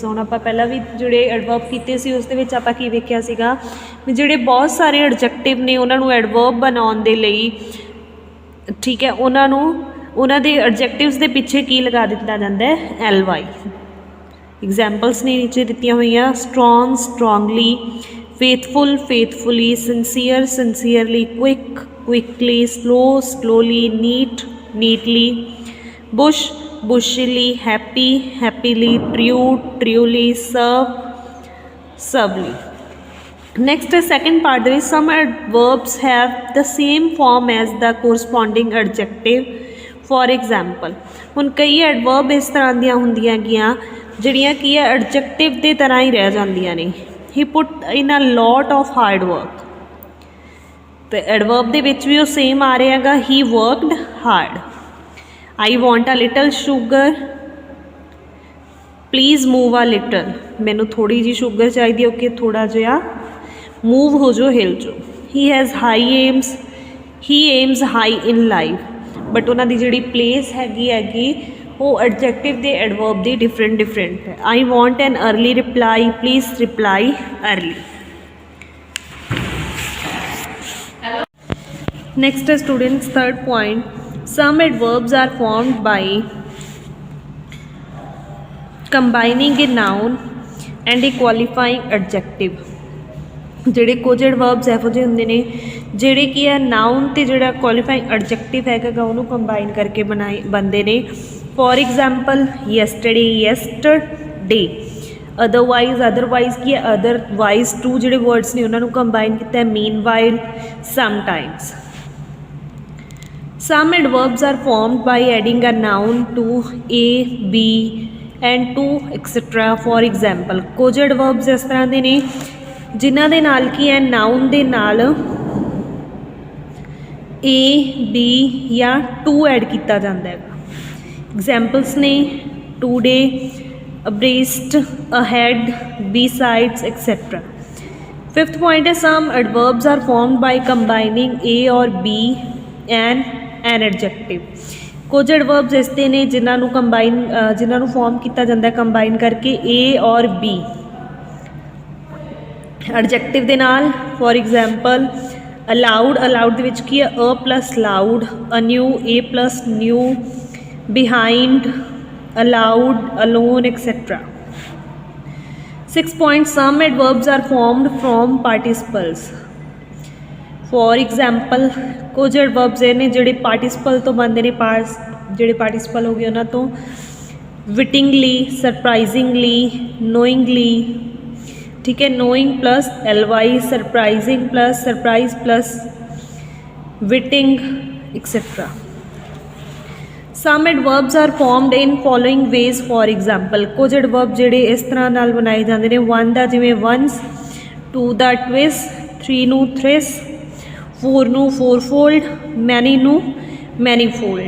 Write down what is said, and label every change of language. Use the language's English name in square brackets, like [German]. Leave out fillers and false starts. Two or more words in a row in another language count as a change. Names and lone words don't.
[Punjabi] ਹੁਣ ਆਪਾਂ ਪਹਿਲਾਂ ਵੀ ਜਿਹੜੇ ਐਡਵਰਬ ਕੀਤੇ ਸੀ ਉਸ ਦੇ ਵਿੱਚ ਆਪਾਂ ਕੀ ਵੇਖਿਆ ਸੀਗਾ ਵੀ ਜਿਹੜੇ ਬਹੁਤ ਸਾਰੇ ਐਡਜੈਕਟਿਵ ਨੇ ਉਹਨਾਂ ਨੂੰ ਐਡਵਰਬ ਬਣਾਉਣ ਦੇ ਲਈ, ਠੀਕ ਹੈ, ਉਹਨਾਂ ਦੇ ਐਡਜੈਕਟਿਵਸ ਦੇ ਪਿੱਛੇ ਕੀ ਲਗਾ ਦਿੱਤਾ ਜਾਂਦਾ ਹੈ, ly। ਐਗਜ਼ਾਮਪਲਸ ਨੇ ਨੀਚੇ ਦਿੱਤੀਆਂ ਹੋਈਆਂ, [English] strong strongly, faithful faithfully, sincere sincerely, quick quickly, slow slowly, neat neatly, bush bushily, happy happily, true truly, serve servely। Next is second part [Punjabi] ਦੇ ਵਿੱਚ [English] some adverbs have the same form as the corresponding adjective। for example, [Punjabi] ਹੁਣ ਕਈ ਐਡਵਰਬ ਇਸ ਤਰ੍ਹਾਂ ਦੀਆਂ ਹੁੰਦੀਆਂ ਹੈਗੀਆਂ ਜਿਹੜੀਆਂ ਕੀ ਹੈ ਐਡਜੈਕਟਿਵ ਦੇ ਤਰ੍ਹਾਂ ਹੀ ਰਹਿ ਜਾਂਦੀਆਂ ਨੇ। [English] he put in a lot of hard work। [Punjabi] ਤੇ ਐਡਵਰਬ ਦੇ ਵਿੱਚ ਵੀ ਉਹ ਸੇਮ ਆ ਰਿਹਾ ਹੈਗਾ, [English] he worked hard। I want a little sugar, please move a little। [Punjabi] ਮੈਨੂੰ ਥੋੜ੍ਹੀ ਜਿਹੀ ਸ਼ੂਗਰ ਚਾਹੀਦੀ ਹੈ, ਓਕੇ ਥੋੜ੍ਹਾ ਜਿਹਾ ਮੂਵ ਹੋ ਜਾਓ, ਹਿਲ ਜਾਓ। [English] he has high aims, he aims high in life। [Punjabi] ਬਟ ਉਹਨਾਂ ਦੀ ਜਿਹੜੀ ਪਲੇਸ ਹੈਗੀ ਉਹ ਐਡਜੈਕਟਿਵ ਦੇ ਐਡਵਰਬ ਦੀ ਡਿਫਰੈਂਟ ਹੈ। [English] I want an early reply, please reply early। Next is students third point, some adverbs are formed by combining a noun and a qualifying adjective। [Punjabi] ਜਿਹੜੇ ਕੁਝ ਐਡਵਰਬਸ ਇਹੋ ਜਿਹੇ ਹੁੰਦੇ ਨੇ ਜਿਹੜੇ ਕੀ ਹੈ ਨਾਊਨ ਅਤੇ ਜਿਹੜਾ [English] qualifying adjective [Punjabi] ਹੈਗਾ ਉਹਨੂੰ ਕੰਬਾਈਨ ਕਰਕੇ ਬਣਦੇ ਨੇ। [English] for example yesterday, yesterday. [Punjabi] ਅਦਰਵਾਈਜ਼ ਕੀ ਹੈ [English] otherwise two [Punjabi] ਜਿਹੜੇ ਵਰਡਸ ਨੇ ਉਹਨਾਂ ਨੂੰ ਕੰਬਾਈਨ ਕੀਤਾ। [English] meanwhile, sometimes. some adverbs are formed by adding a noun to a, b and to etc। for example, [Punjabi] ਕੁਝ ਐਡਵਰਬਸ ਇਸ ਤਰ੍ਹਾਂ ਦੇ ਨੇ ਜਿਨ੍ਹਾਂ ਦੇ ਨਾਲ ਕੀ ਹੈ ਨਾਊਨ ਦੇ ਨਾਲ a, b ਜਾਂ to ਐਡ ਕੀਤਾ ਜਾਂਦਾ ਹੈਗਾ। [English] ਐਗਜ਼ਾਮਪਲਸ ਨੇ today, abreast, ahead, besides etc। fifth point is some adverbs are formed by combining a or b and an adjective। [Punjabi] ਕੁਝ ਐਡਵਰਬਸ ਇਸ ਦੇ ਨੇ ਜਿਨ੍ਹਾਂ ਨੂੰ ਫੋਰਮ ਕੀਤਾ ਜਾਂਦਾ ਕੰਬਾਈਨ ਕਰਕੇ a ਔਰ b ਐਡਜੈਕਟਿਵ ਦੇ ਨਾਲ। [English] for example aloud [Punjabi] ਦੇ ਵਿੱਚ ਕੀ ਹੈ [English] a plus loud, anew a plus new, behind, allowed, alone, etc. 6 points. Some adverbs are formed from participles. For example, [Punjabi] कुछ adverbs ने ਜਿਹੜੇ participle ਤੋਂ ਬਣਦੇ ਨੇ ਜਿਹੜੇ participle ਹੋ ਗਏ ਉਨ੍ਹਾਂ ਨੇ ਤੋਂ [English] wittingly, surprisingly, knowingly, [Punjabi] ਠੀਕ ਹੈ, [English] knowing plus ly, surprising plus surprise plus witting, etc. Some adverbs are formed in following ways. For example, [Punjabi] कुछ adverb ਜਿਹੜੇ ਇਸ ਤਰ੍ਹਾਂ ਨਾਲ ਬਣਾਏ ਜਾਂਦੇ ਨੇ, 1 ਦਾ ਜਿਵੇਂ once, 2 ਦਾ twice, 3 ਨੂੰ thrice, 4 ਨੂੰ fourfold, many ਨੂੰ manifold।